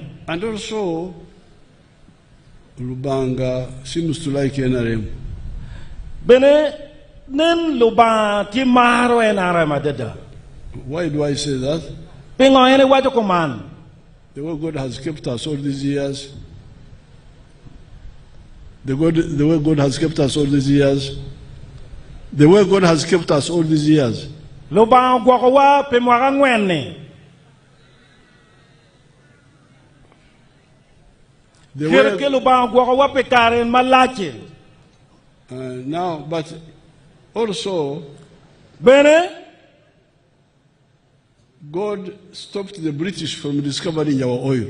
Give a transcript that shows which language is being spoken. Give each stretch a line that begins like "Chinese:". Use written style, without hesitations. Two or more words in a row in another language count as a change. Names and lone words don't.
English: And also, Lubanga seems to like NRM.
Acoli: Bene nen Lubanga timaro NRM adeda.
English: Why do I say that? The way God has kept us all these years. The way God has kept us all these years. The way God has kept us all these years. The way, now, but also, God stopped the British from discovering our oil.